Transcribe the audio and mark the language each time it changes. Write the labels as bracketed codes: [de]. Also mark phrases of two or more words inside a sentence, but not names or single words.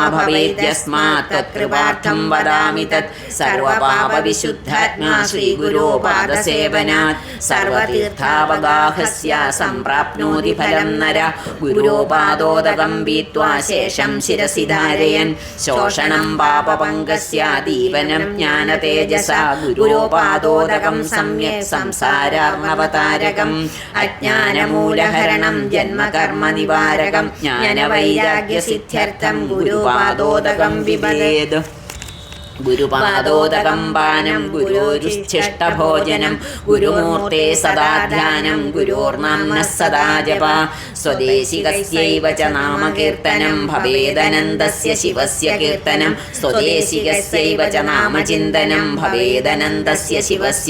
[sa] ഭവേദ്യസ്മാത് തത്കൃപാർത്ഥം വദാമി തത് സർവപാപവിശുദ്ധാത്മാ ശ്രീഗുരോ പാദസേവനാത് സർവതീർത്ഥാവഗാഹസ്യ സംപ്രാപ്നോതി ഫലം നര ഗുരോപാദോദകം പീത്വാ ശേഷം ശിരസി ധാരയൻ ശോഷണം പാപപങ്കസ്യ ദീപനം ജ്ഞാനതേജസാ ഗുരോപാദോദകം सम्यक् संसारार्णवतारकम् अज्ञानमूलहरणं जन्मकर्मनिवारकं ज्ञानवैराग्यसिद्ध्यर्थं गुरुपादोदकं पिबेत् ഗുരുപാദോദകം പാനം ഗുരോരുച്ഛിഷ്ടഭോജനം ഗുരുമൂർത്തേ സദാ ധ്യാനം ഗുരോർനാംനഃ സദാ ജപ സ്വദേശികസ്യൈവ ച നാമകീർത്തനം ഭവേദനന്ദസ്യ ശിവസ്യ കീർത്തനം സ്വദേശികസ്യൈവ ച നാമചിന്തനം ഭവേദനന്ദസ്യ ശിവസ്യ